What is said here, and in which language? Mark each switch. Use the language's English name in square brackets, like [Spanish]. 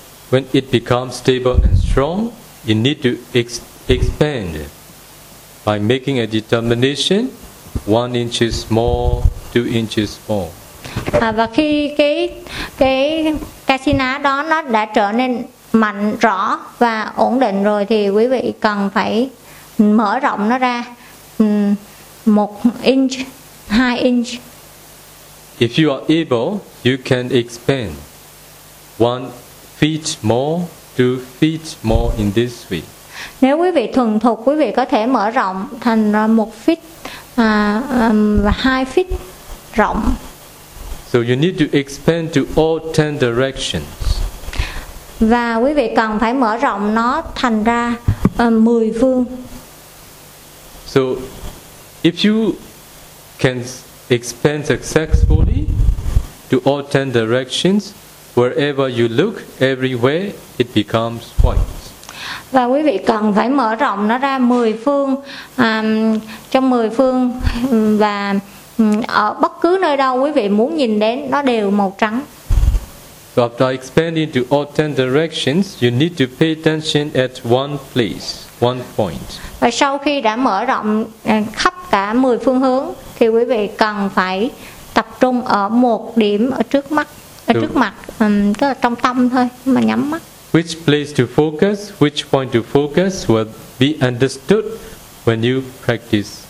[English] When it becomes stable and strong, you need to expand by making a determination 1 inches more, 2 inches more. [Vietnamese] Và khi cái Kasina đó nó đã trở nên mạnh rõ và ổn định rồi, thì quý vị cần phải mở rộng nó ra 1 inch, 2 inch. [English] If you are able, you can expand 1 feet more, 2 feet more in this way. [Vietnamese] Nếu quý vị thuần thục, quý vị có thể mở rộng thành 1 feet và 2 feet rộng. [English] So you need to expand to all 10 directions. [Vietnamese] Và quý vị cần phải mở rộng nó thành ra 10 phương. [English] So if you can expand successfully to all 10 directions, wherever you look, everywhere it becomes white. [Vietnamese] Và quý vị cần phải mở rộng nó ra 10 phương, trong 10 phương, và ở bất cứ nơi đâu quý vị muốn nhìn đến nó đều màu trắng. [English] So after expanding to all 10 directions, you need to pay attention at one place, one point. [Vietnamese] Và sau khi đã mở rộng khắp cả 10 phương hướng, thì quý vị cần phải tập trung ở một điểm ở trước mắt, tức là trong tâm thôi mà nhắm mắt. [English] Which place to focus, which point to focus will be understood when you practice.